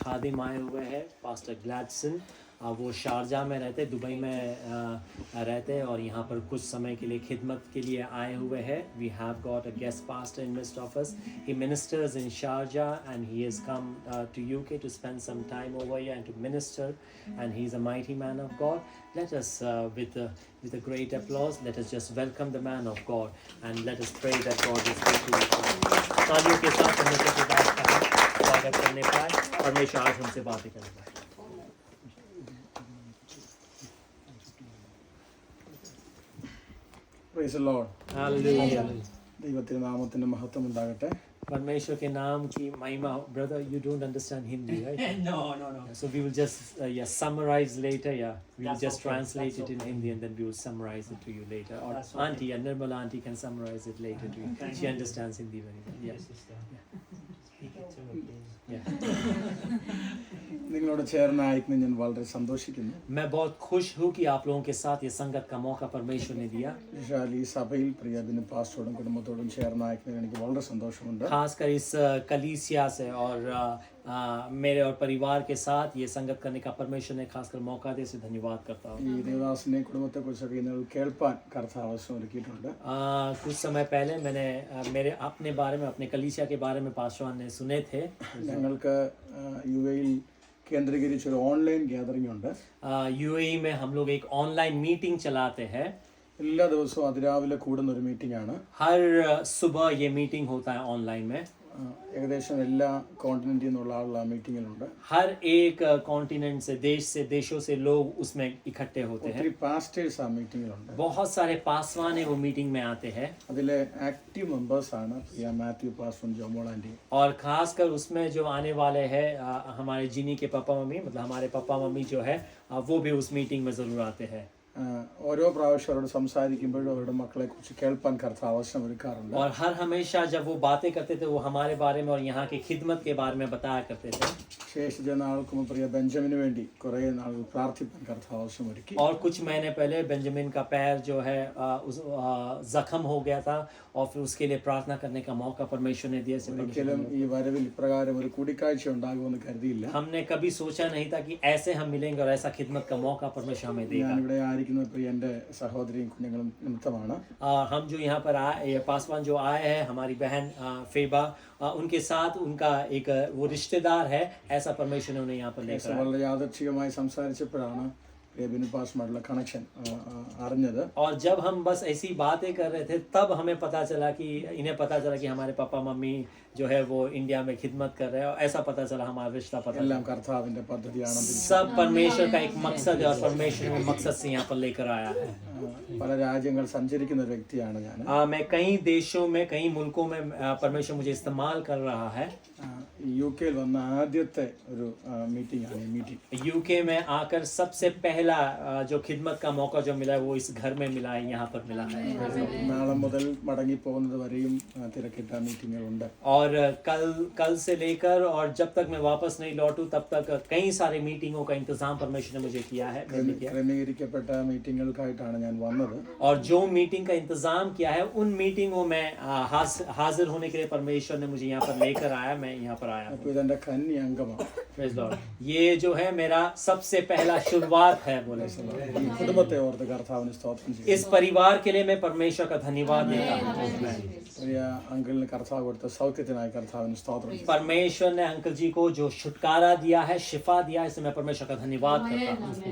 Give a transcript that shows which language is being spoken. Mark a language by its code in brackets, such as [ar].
[hi] खादिम आए हुए हैं, पास्टर ग्लैडसन। वो शारजा में रहते, दुबई में रहते और यहाँ पर कुछ समय के लिए खिदमत के लिए आए हुए हैं. [en] We have got a guest pastor in midst of us. He ministers in Sharjah and he has come to UK to spend some time over here and to minister, and he's a mighty man of God. Let us with a great applause, let us just welcome the man of God and let us pray that God will speak to us. [hi] तालियों के साथ परमेश्वर की बात का स्वागत करने पाए, परमेश्वर आज हमसे बातें करने पाए. [en] Praise the Lord. Hallelujah. [ml] ദൈവത്തിന്റെ നാമത്തിന് മഹത്വം ഉണ്ടാകട്ടെ. [hi] परमेश्वर के नाम की महिमा. [en] Brother, you don't understand Hindi, right? No. So we will just summarize later. We will just translate it in Hindi and then we will summarize it to you later. Or Auntie, Nirmala Auntie can summarize it later to you. She understands Hindi very well. Yes, sister. Speak it to me, please. [ml] നിങ്ങളോട് ചേർന്നായിരിക്കും ഞാൻ വളരെ സന്തോഷിക്കുന്നു. [hi] मैं बहुत खुश हूँ कि आप लोगों के साथ ये संगत का मौका परमेश्वर ने दिया. [ml] വിശാൽ ഈ സഭയിൽ പ്രിയ ബിനു പാസ്റ്ററോടും കുടുംബത്തോടും ചേർന്നായിരിക്കുന്നതിൽ എനിക്ക് വളരെ സന്തോഷമുണ്ട്. [hi] खासकर इस कलीसिया से और मेरे और परिवार के साथ ये संगत करने का परमेश्वर ने खासकर मौका दे, से धन्यवाद करता हूँ. [ml] ഈ ദേവദാസിനെ കുടുംബത്തെ കുറിച്ചൊക്കെ നിങ്ങൾ കേൾപ്പാൻ കർത്താവ് അവസരം ഒരുക്കിയിട്ടുണ്ട്. [hi] कुछ समय पहले मैंने मेरे अपने बारे में, अपने कलीसिया के बारे में पास्टर ने सुने थे. [ml] ഞങ്ങൾക്ക് യുഎയിൽ കേന്ദ്രീകരിച്ച് ഒരു ഓൺലൈൻ ഗ്യാതറിംഗ് ഉണ്ട്. [hi] यूएई में हम लोग एक ऑनलाइन मीटिंग चलाते हैं. [ml] എല്ലാ ദിവസവും അതിരാവിലെ കൂടുന്ന ഒരു മീറ്റിംഗ് ആണ്. [hi] हर सुबह ये मीटिंग होता है ऑनलाइन में. [ml] ഏകദേശം എല്ലാ കോണ്ടിനെന്റിൽ നിന്നുള്ള ആളുകൾ ആ മീറ്റിങ്ങിലുണ്ട്. [hi] हर एक कॉन्टिनेंट से, देशों से लोग उसमें इकट्ठे होते हैं. [ml] ഒത്തിരി പാസ്റ്റേഴ്സ് ആ മീറ്റിങ്ങിലുണ്ട്. [hi] बहुत सारे पासवान वो मीटिंग में आते हैं. [ml] അതിലെ ആക്റ്റീവ് മെമ്പേഴ്സ് ആണ് പ്രിയ മാത്യു പാസ്റ്ററും ജോമോൾ ആന്റി. [hi] और खासकर उसमें जो आने वाले हैं हमारे जिनी के पापा मम्मी, मतलब हमारे पापा मम्मी जो है वो भी उस मीटिंग में जरूर आते हैं. [ml] ഓരോ പ്രാവശ്യം അവരോട് സംസാരിക്കുമ്പോഴും അവരുടെ മക്കളെ കുറിച്ച് കേൾപ്പാൻ കർത്താവ് അവസരം ഒരുക്കാറുണ്ട്. [hi] और हर हमेशा जब वो बातें करते थे वो हमारे बारे में और यहाँ की खिदमत के बारे में बताया करते थे. [ml] ശേഷിച്ച നാൾക്കും പ്രിയ ബെഞ്ചമിന് വേണ്ടി കുറേ നാളുകൾ പ്രാർത്ഥിപ്പാൻ കർത്താവ് അവസരം ഒരുക്കി. [hi] और कुछ महीने पहले बेंजामिन का पैर जो है जख्म हो गया था और फिर उसके लिए प्रार्थना करने का मौका परमेश्वर ने दिया. [ml] ഒരിക്കലും ഈ വരവിൽ ഇപ്രകാരം ഒരു കൂടിക്കാഴ്ച ഉണ്ടാകുമെന്ന് കരുതിയില്ല. [hi] हमने कभी सोचा नहीं था कि ऐसे हम मिलेंगे और ऐसा खिदमत का मौका परमेश्वर हमें देगा. [ml] ഞാനിവിടെ ആയിരിക്കുന്ന പ്രിയ എൻ്റെ സഹോദരിയും കുഞ്ഞുങ്ങളും നിമിത്തമാണ്. [hi] हम जो यहाँ पर आए, पासवान जो आए हैं, हमारी बहन फेबा, उनके साथ उनका एक वो रिश्तेदार है, ऐसा परमेश्वर ने उन्हें यहाँ पर लेकर आया. [ml] വളരെ യാദൃച്ഛികമായി സംസാരിച്ചപ്പോഴാണ് ബിനു പാസ്റ്ററുമായിട്ടുള്ള കണക്ഷൻ അറിഞ്ഞത്. [hi] और जब हम बस ऐसी बातें कर रहे थे तब हमें पता चला कि इन्हें पता चला कि हमारे पापा मम्मी जो है वो इंडिया में खिदमत कर रहे हैं, और ऐसा पता चला, हमारा रिश्ता पता [ml] എല്ലാം കർത്താവിന്റെ പദ്ധതിയാണ്. [hi] सब परमेश्वर का एक मकसद है और परमेश्वर ने मकसद से यहाँ पर लेकर आया है. [ml] പല രാജ്യങ്ങൾ സഞ്ചരിക്കുന്ന ഒരു വ്യക്തിയാണ് ഞാൻ. [hi] मैं कई देशों में, कई मुल्कों में परमेश्वर मुझे इस्तेमाल कर रहा है. [ml] യുകെയിൽ വന്ന ആദ്യത്തെ ഒരു മീറ്റിംഗ് ആണ് ഈ മീറ്റിംഗ്. [hi] यूके में आकर सबसे पहला जो खिदमत का मौका जो मिला है वो इस घर में मिला है, यहाँ पर मिला है. [ml] നാളെ മുതൽ മടങ്ങി പോകുന്നത് വരെയും തിരക്കിട്ട മീറ്റിങ്ങുകളുണ്ട്. [hi] और कल से लेकर और जब तक मैं वापस नहीं लौटूं तब तक कई सारे मीटिंगों का इंतजाम परमेश्वर ने मुझे किया है. [ml] ക്രമീകരിക്കപ്പെട്ട മീറ്റിങ്ങുകൾക്കായിട്ടാണ് ഞാൻ വന്നത്. [hi] और जो मीटिंग का इंतजाम किया है उन मीटिंगों में हाजिर होने के लिए परमेश्वर ने मुझे यहाँ पर लेकर आया. मैं यहाँ पर आया. [ml] അപ്പോൾ ഇതെന്റെ കന്നി അംഗമാണ്. [en] Praise Lord. [hi] ये जो है मेरा सबसे पहला शुरुआत है. बोले [ml] ഈ കുടുംബത്തെ ഓർത്ത് കർത്താവിന് സ്തോത്രം ചെയ്യുന്നു. [hi] इस परिवार के लिए मैं परमेश्वर का धन्यवाद देता हूँ. [ml] പ്രിയ അങ്കിളിന് കർത്താവ് കൊടുത്ത സൗഖ്യത്തിനായി കർത്താവിന് സ്തോത്രം ചെയ്യുന്നു. [hi] परमेश्वर ने अंकल जी को जो छुटकारा दिया है, शिफा दिया है, इससे मैं परमेश्वर का धन्यवाद करता हूँ.